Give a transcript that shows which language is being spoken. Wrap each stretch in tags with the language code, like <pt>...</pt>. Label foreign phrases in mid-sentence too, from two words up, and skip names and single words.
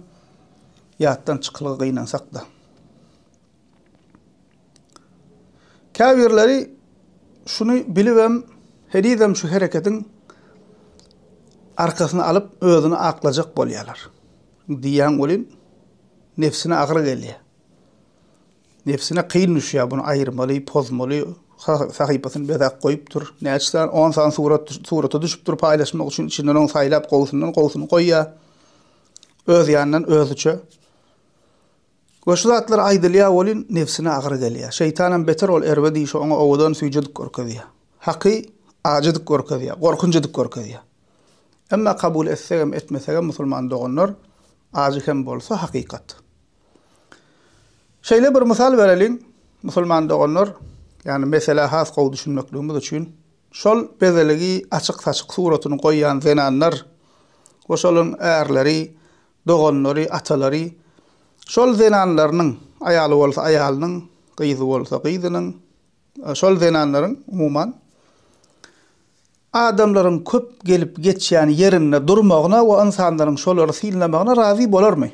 <tk>Ýatdan çykylgy gynansak da. Käbirleri şunu bilibem, hedidem şu hereketiň arkasyna alyp özüni aklajak bolýarlar. Diýen bolin nefsine agyr gelýär.</tk> <tr>Nefsine kıyın düşüyor, bunu ayırmalı,</tr> <tk>pozmalı, sahipasyny bezak koyupdur. Näçden 10 san surata düşüpdir</tk> <tr>paylaşmak için</tr> <tk>içinden onu saylap gowsundan goýýar. Öz ýanyndan özüçe. Ve şu zatlar aýdylýar bolin nefsine agyr gelýär. Şeytanam beter ol erwedi şu oňa owadan süýjedik görkezýär. Haky ajadyk görkezýär, gorkunjadyk görkezýär. Emma kabul etsegem etmesegem musulman doğanlar ajy hem bolsa hakykat. Şeýle bir misal berelim, musulman doğanlar, yani mesela has gowy düşünmekligimiz üçin, şol bezeligi açyk saçyk suratyny goýan zenanlar, we şolun ärleri, doğanlary, atalary, şol zenanlarynyň, aýaly bolsa aýalynyň, gyzy bolsa gyzynyň, şol zenanlaryň umuman adamlaryň köp gelip geçýän yerinde durmagyna we insanlaryň şolary silnemagyna razı bolarmy?</tk>